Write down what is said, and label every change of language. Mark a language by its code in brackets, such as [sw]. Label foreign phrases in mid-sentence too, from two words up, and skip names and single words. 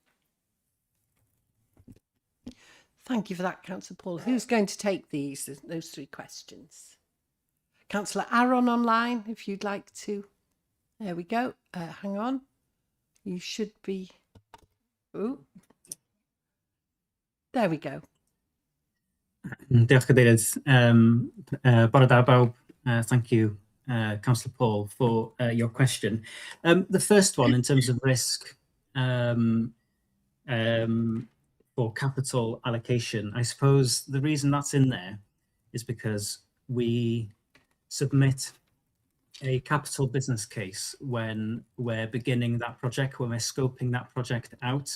[en] Thank you for that, Councillor Paul. Who's going to take those three questions? Councillor Aaron online, if you'd like to. There we go. Hang on. You should be... Ooh. There we go. [cy] Diolch Cadeirydd. Bore da bawb. [en] Thank you, Councillor Paul, for your question. The first one, in terms of risk for capital allocation, I suppose the reason that's in there is because we submit a capital business case when we're beginning that project, when we're scoping that project out.